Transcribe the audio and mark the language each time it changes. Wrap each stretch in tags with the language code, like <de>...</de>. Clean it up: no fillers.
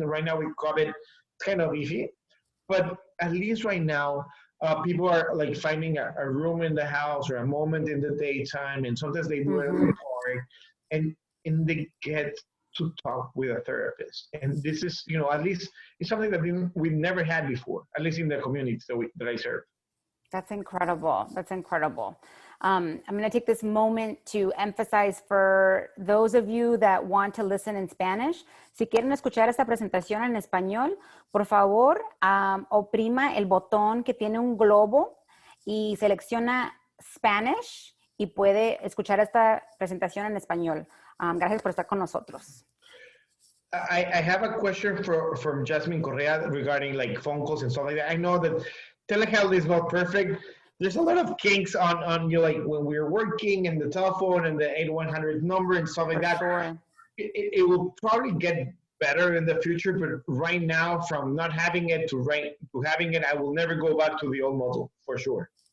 <en>And right now with COVID, it's kind of iffy. But at least right now, people are like finding a room in the house or a moment in the daytime, and sometimes they do it in the park, and they get to talk with a therapist. And this is, you know, at least it's something that we've never had before, at least in the communities that I serve. That's incredible. That's incredible. I'm going to take this moment to emphasize for those of you that want to listen in Spanish.</en> <es>Si quieren escuchar esta presentación en español, por favor, oprima el botón que tiene un globo y selecciona Spanish y puede escuchar esta presentación en español. Gracias por estar con nosotros.</es> <en>I have a question from Jasmine Correa regarding like phone calls and stuff like that. I know that telehealth is not perfect. There's a lot of kinks on you know, like when we're working and the telephone and the 8100 number and stuff like that. Sure. It will probably get better in the future, but right now, from not having it to having it, I will never go back to the old model for sure.</en>